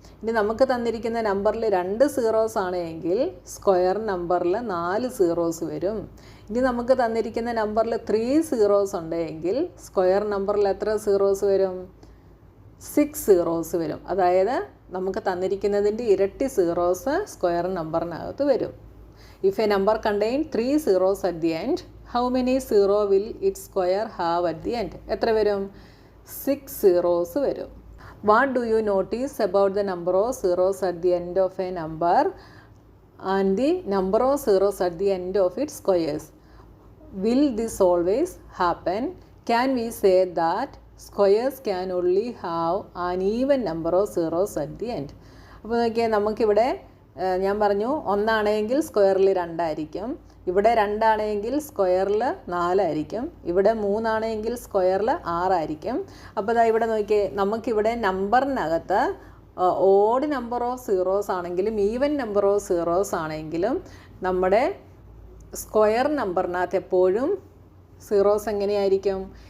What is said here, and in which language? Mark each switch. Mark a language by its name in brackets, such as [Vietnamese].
[Malayalam] ഇനി നമുക്ക് തന്നിരിക്കുന്ന നമ്പറിൽ 2 zeros ആണെങ്കിൽ സ്ക്വയർ നമ്പറിൽ 4 zeros വരും. ഇനി നമുക്ക് തന്നിരിക്കുന്ന നമ്പറിൽ 3 zeros ഉണ്ടെങ്കിൽ സ്ക്വയർ നമ്പറിൽ എത്ര zeros വരും? 6 zeros വരും. അതായത് നമുക്ക് തന്നിരിക്കുന്നതിൻ്റെ ഇരട്ടി സീറോസ് സ്ക്വയർ നമ്പറിനകത്ത് വരും. [English] If a number contain 3 zeros at the end, how many zero will its square have at the end? [Malayalam] എത്ര വരും? 6 zeros വരും. [English] What do you notice about the number of zeros at the end of a number and the number of zeros at the end of its squares? Will this always happen? Can we say that squares can only have an even number of zeros at the end? [Malayalam] അപ്പോൾ നോക്കിയാൽ നമുക്കിവിടെ ഞാൻ പറഞ്ഞു ഒന്നാണെങ്കിൽ സ്ക്വയറിൽ 2 ആയിരിക്കും, ഇവിടെ 2 ആണെങ്കിൽ സ്ക്വയറിൽ 4 ആയിരിക്കും, ഇവിടെ 3 ആണെങ്കിൽ സ്ക്വയറിൽ 6 ആയിരിക്കും. അപ്പോൾ ഇതാ ഇവിടെ നോക്കിയേ, നമുക്കിവിടെ നമ്പറിനകത്ത് ഓഡ് നമ്പർ ഓഫ് സീറോസ് ആണെങ്കിലും ഈവൻ നമ്പർ ഓഫ് സീറോസ് ആണെങ്കിലും നമ്മുടെ സ്ക്വയർ നമ്പറിനകത്ത് എപ്പോഴും സീറോസ് എങ്ങനെയായിരിക്കും?